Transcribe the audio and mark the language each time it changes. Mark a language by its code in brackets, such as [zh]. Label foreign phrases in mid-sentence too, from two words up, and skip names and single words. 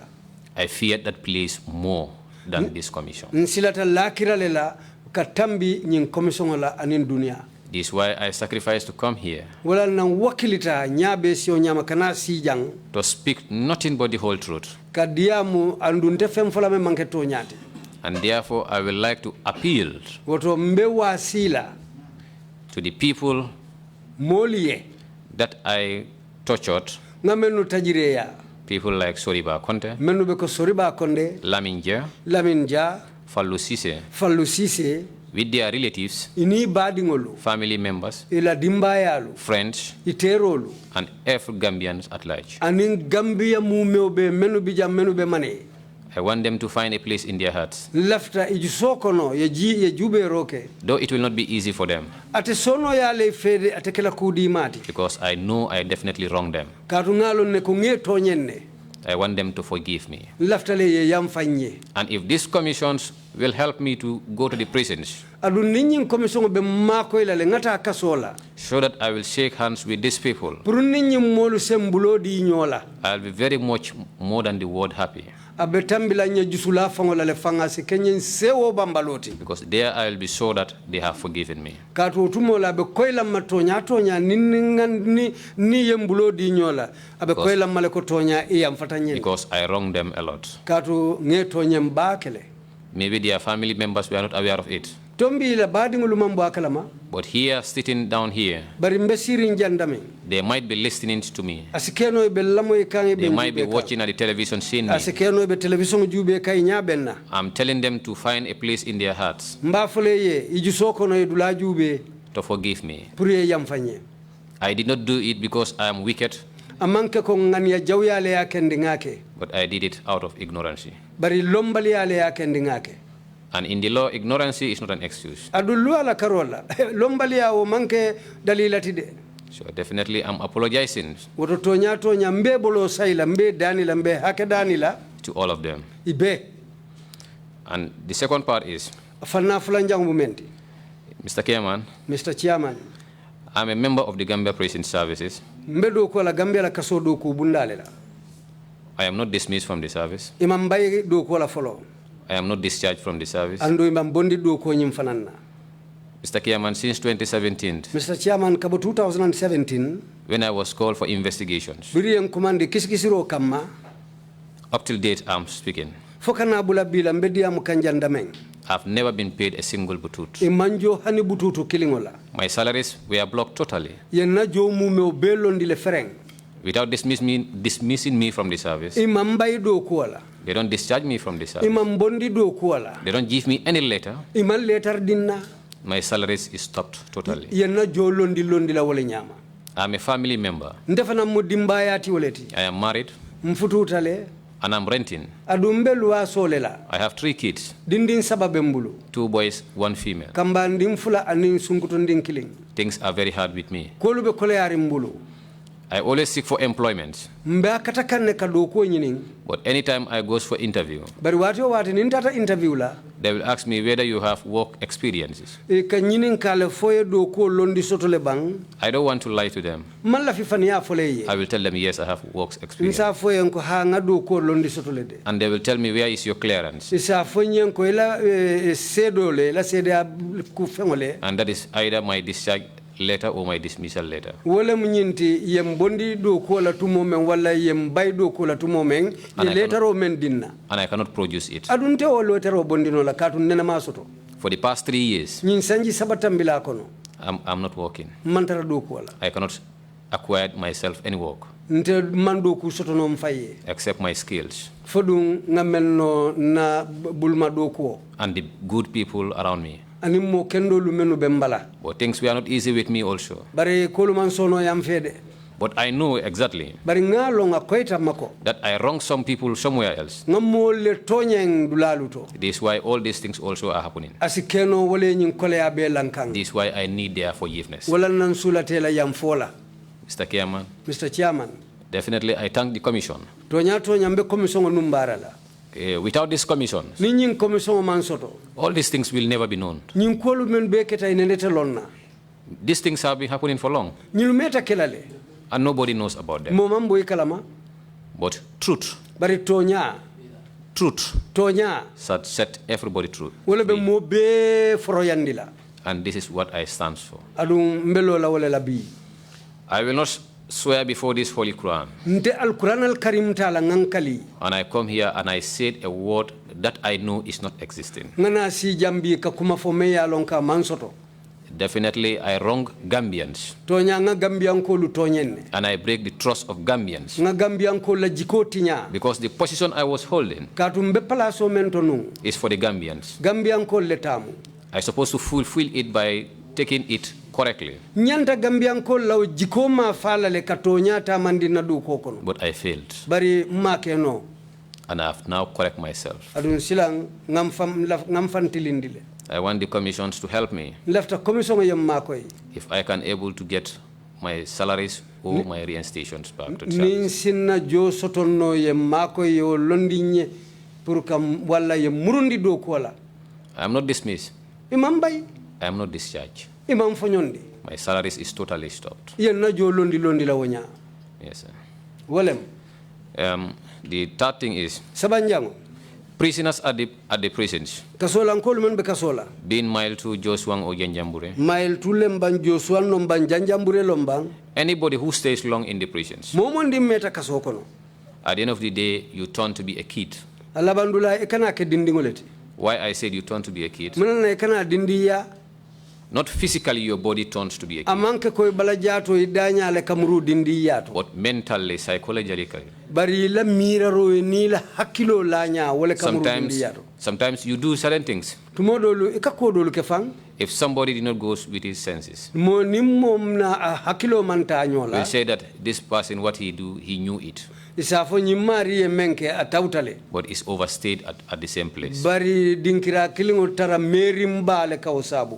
[en] I fear that place more than this commission. [man] Nsilata lakira lela katambi nyin commission la anin dunia. [en] This is why I sacrificed to come here [man] Wala nang wakilita nyabe sio nyama kana si jang [en] to speak nothing but the whole truth. [man] kadiamu andunte fem fola me manketo nyati. [en] And therefore, I would like to appeal [man] Woto mbewa sila [en] to the people [man] molie [en] that I tortured, [man] ngamenu tajireya [en] people like Soriba Conte, [man] menu be ko Soriba Konde [en] Laminja, [man] Laminja [en] Fallou Cissé, [man] Fallou Cissé [en] with their relatives, [man] ini badingolu [en] family members, [man] ila dimbayalu [en] friends, [man] iterolu [en] and every Gambians at large. [man] anin Gambia mumeo be menu bijam menu be mane [en] I want them to find a place in their hearts. [man] lafta ijusokono ye jube roke [en] Though it will not be easy for them, [man] ate sono yale fede ate kala kudi mati [en] because I know I definitely wronged them. [man] katu ngalo ne ko ngeto nyenne [en] I want them to forgive me. [man] laftale ye yam fanye [en] And if these commissions will help me to go to the prisons, [man] adu ninyin commission be mako ila le ngata kasola [en] so that I will shake hands with these people, [man] pour ninyin molu sembulo di nyola [en] I'll be very much more than the word happy. [man] abe tambila nya jusula fangola le fangasi kenyen sewo bambaloti [en] Because there I will be sure that they have forgiven me. [man] katu tumola be koyla matonya tonya ni yembulo di nyola abe koyla male ko tonya e yam fatanye [en] Because I wronged them a lot. [man] katu ngeto nyem bakele [en] Maybe their family members were not aware of it. [man] tombi la badingulu mambo akalama [en] But here, sitting down here, [man] bari mbesiri njandame [en] they might be listening to me. [man] asikeno be lamo e kan e [en] They might be watching at the television seeing me. [man] asikeno be television jube kay nyabenna [en] I'm telling them to find a place in their hearts [man] mbafole ye ijusoko no edula jube [en] to forgive me. [man] pour ye yam fanye [en] I did not do it because I am wicked, [man] amanke ko ngania jawyale ya kendingake [en] but I did it out of ignorance. [man] bari lombali yale ya kendingake [en] And in the law, ignorance is not an excuse. [man] adullu ala karola lombali ya o manke dalilati de [en] So definitely I'm apologizing [man] woto tonya mbe bolo sayla mbe danila mbe hake danila [en] to all of them. [man] ibe [en] And the second part is, [man] fanna fulanjang mumenti [en] Mr. Chairman, Mr. Chairman I'm a member of the Gambia Prison Services. [man] mbe do ko la Gambia la kaso do ko bundale la [en] I am not dismissed from the service. [man] imam bay do ko la folo [en] I am not discharged from the service. [man] ando imam bondi do ko nyim fananna [en] Mr. Chairman, since 2017, Mr. Chairman [man] kabo 2017 [en] when I was called for investigations, [man] biriyen commande kiskisiro kamma [en] up till date I'm speaking, [man] fokana bula bila mbedi am kanjandameng [en] I've never been paid a single butut. [man] e manjo hani bututu kilingola [en] My salaries were blocked totally. [man] yenna jo mume o belondi le fereng [en] Without dismissing me from the service, [man] imam bay do ko la [en] they don't discharge me from the service. [man] imam bondi do ko la [en] They don't give me any letter. [man] imam letter dinna [en] My salaries is stopped totally. [man] yenna jo londi la wala nyama [en] I'm a family member. [man] ndefana mo dimbayati woleti [en] I am married [man] mfututale [en] and I'm renting. [man] adumbe luwa solela [en] I have 3 kids, [man] dindin sababe mbulu [en] 2 boys, 1 female. [man] kamba ndim fula anin sunkuto ndin kiling [en] Things are very hard with me. [man] kolube koleyari mbulu [en] I always seek for employment, [man] mbe akata kanne kado ko nyinin [en] but anytime I go for interview, [man] bari wati o wati nin tata interview la [en] they will ask me whether you have work experiences. [man] e ka nyinin kale foye do ko londi sotole bang [en] I don't want to lie to them. [man] malla fi faniya foleye [en] I will tell them, yes, I have work experience. [man] nsa foye ko ha ngado ko londi sotole de [en] And they will tell me, where is your clearance? [man] isa fonyen ko ila sedole la sede ku fengole [en] And that is either my discharge letter or my dismissal letter. [man] Wala munyinti yem bondi do ko la tumo men wala yem bay do ko la tumo men ye letter o men dinna. [en] And I cannot produce it. [man] Adunte o letter o bondino la katun nena masoto. [en] For the past 3 years, [man] Nyin sanji sabatambila kono. [en] I'm not working. [man] Mantara do ko la. [en] I cannot acquire myself any work. [man] Nte mando ku soto no mfaye. [en] Except my skills. [man] Fodun ngamenno na bulma do ko. [en] And the good people around me. [man] Ani mo kendo lu menu bembala. [en] But things were not easy with me also. [man] Bare koluman sono yam fede. [en] But I know exactly [man] Bari ngalo nga koita mako. [en] that I wrong some people somewhere else. [man] Ngamo le tonyeng dulaluto. [en] This is why all these things also are happening. [man] Asikeno wale nyin kole abe lankang. [en] This is why I need their forgiveness. [man] Wala nan sulatela yam fola. [en] Mr. Chairman, Mr. Chairman. definitely I thank the commission. [man] Tonya mbe commission numbarala. [en] Without this commission, [man] Ni nyin commission man soto. [en] all these things will never be known. [man] Nyin kolu men be keta inelete lonna. [en] These things have been happening for long, [man] Nyin meta kelale. [en] and nobody knows about them. [man] Mo mambo ikalama. [en] But truth [man] Bari tonya [en] should set everybody true. [man] wala be mo be foroyandila. [en] And this is what I stand for. [man] Adum mbelo la wala labi. [en] I will not swear before this Holy Quran. [man] Nte [ar] al-Quran al-Karim [man] tala ngankali. [en] And I come here and I said a word that I know is not existing. [man] Ngana si jambi ka kuma fome ya lonka mansoto. [en] Definitely I wrong Gambians. [man] Tonya nga Gambian ko lu tonyenne. [en] And I break the trust of Gambians. [man] Nga Gambian ko la jikotinya. [en] Because the position I was holding [man] Katumbe palaso mentonu. [en] is for the Gambians. [man] Gambian ko letamu. [en] I supposed to fulfill it by taking it correctly. [man] Nyanta Gambian ko law jikoma fala le katonya ta mandina du kokono. [en] But I failed. [man] Bari make no. [en] And I have now correct myself. [man] Adun silang ngam fantilindile. [en] I want the commissions to help me [man] Lefta commission yam makoy. [en] if I can able to get my salaries or my reinstations back to [man] Nin [en] service. [man] sinna jo sotonno yam makoy yo londinye pour kam wala yam murundi do ko wala. [en] I am not dismissed. [man] Imam bay. [en] I am not discharged. [man] Imam fonyondi. [en] My salaries is totally stopped. [man] Yen na jo londi la wonya. [en] Yes, sir. [man] Walem. [en] The third thing is [man] Sabanjango. [en] prisoners at the prisons [man] Kasola nkol men be kasola. [en] being mild to Joshua or Janjambure. [man] Mail tulem ban Joshua no ban janjambure lombang. [en] Anybody who stays long in the prisons, [man] Momondi meta kasokono. [en] at the end of the day, you turn to be a kid. [man] Alabandula ekana ke dindingoleti. [en] Why I said you turn to be a kid? [man] Munana ekana dindiya. [en] Not physically your body turns to be a kid, [man] Amanke koy balajato idanya le kamru dindiyato. [en] but mentally, psychologically. [man] Bari la miraro ni la hakilo lanya wala kamru dindiyato. [en] Sometimes you do certain things. [man] Tumodolu ikakodolu ke fang. [en] If somebody did not go with his senses, [man] Mo nimmo na hakilo manta [en] we'll [man] nyola. [en] say that this person, what he do, he knew it, [man] Isafo nyimari e menke atautale. [en] but is overstayed at the same place. [man] Bari dinkira kilingo tara meri mbale kausabu.